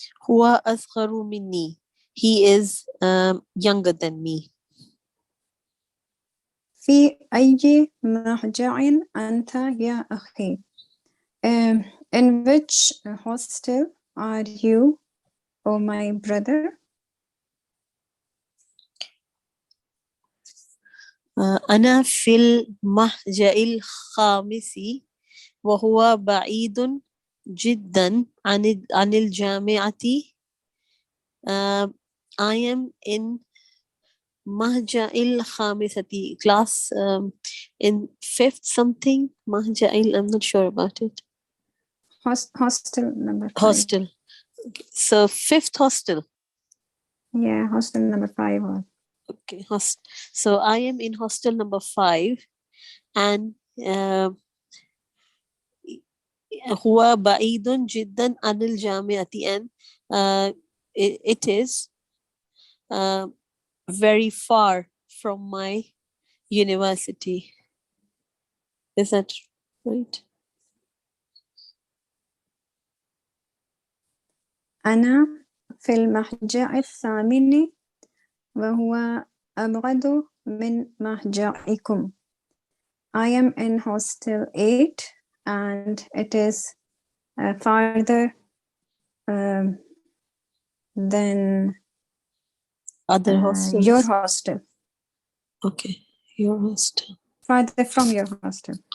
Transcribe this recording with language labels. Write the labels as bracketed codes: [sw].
[ar] هو أصغر مني. [en] He is younger than me. [ar] في أي مهجع أنت يا أخي? [en] In which hostel are you, oh my brother? [ar] أنا في المهجع الخامس وهو بعيد جدا عن الجامعة. [en] I am in [ar] مهجع الخامسة [en] class in fifth something. مهجع I'm not sure about it. Hostel number 5. Hostel. So fifth hostel. Yeah, hostel number 5. Okay, so I am in hostel number 5 and [ar] هو بعيد جدا عن الجامعة [en] and it is very far from my university. Is that right? [ar] أنا في المهجع الثامن وهو أبعد من مهجعكم. [en] I am in hostel 8 and it is farther than Other hostels? your hostel. Okay, your hostel. Farther from your hostel.